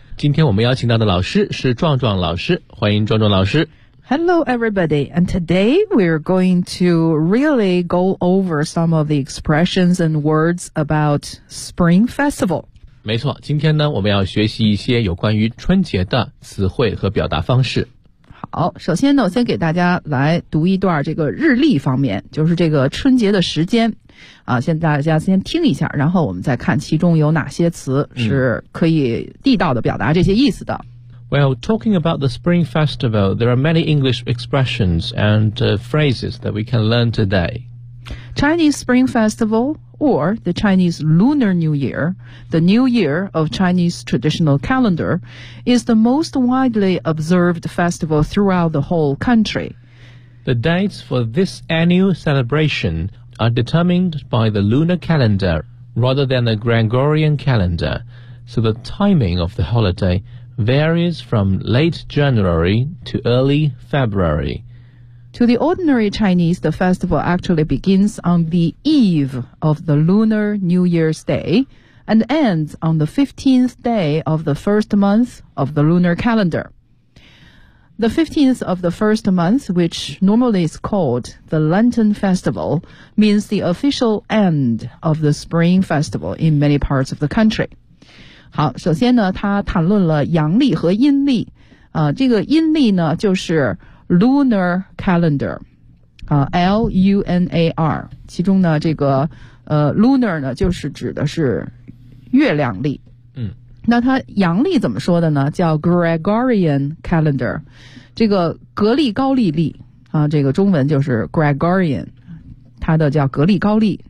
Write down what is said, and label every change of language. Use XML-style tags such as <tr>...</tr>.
<zh>今天我们邀请到的老师是壮壮老师，欢迎壮壮老师。</zh> <en>Hello everybody, and today we're going to really go over some of the expressions and words about Spring Festival。</en> <zh>没错，今天呢我们要学习一些有关于春节的词汇和表达方式。好，首先呢我先给大家来读一段这个日历方面，就是这个春节的时间啊，先大家先听一下，然后我们再看其中有哪些词是可以地道的表达这些意思的。</zh> <en>Well, talking about the Spring Festival, there are many English expressions and phrases that we can learn today. Chinese Spring Festival or the Chinese Lunar New Year, the New Year of Chinese traditional calendar, is the most widely observed festival throughout the whole country. The dates for this annual celebration are determined by the lunar calendar rather than the Gregorian calendar, so the timing of the holiday varies from late January to early February. To the ordinary Chinese, the festival actually begins on the eve of the Lunar New Year's Day and ends on the 15th day of the first month of the lunar calendar. The 15th of the first month, which normally is called the Lenten Festival, means the official end of the Spring Festival in many parts of the country.</en> <zh>好，首先呢，他谈论了阳历和阴历。这个阴历呢，就是Lunar Calendar、L-U-N-A-R 其中呢这个Lunar 呢就是指的是月亮历、那它阳历怎么说的呢，叫 Gregorian Calendar， 这个格力高利历、这个中文就是 Gregorian， 它的叫格力高利。</zh>